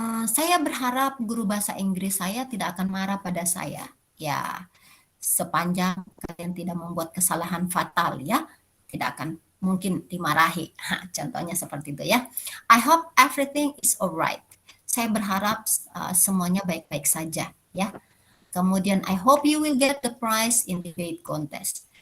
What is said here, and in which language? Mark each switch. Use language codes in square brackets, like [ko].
[id] Saya berharap guru bahasa Inggris saya tidak akan marah pada saya. Ya, sepanjang kalian tidak membuat kesalahan fatal ya, tidak akan mungkin dimarahi. Contohnya seperti itu ya. [en] I hope everything is alright. [id] Saya berharap semuanya baik-baik saja ya. Kemudian [en] I hope you will get the prize in debate contest.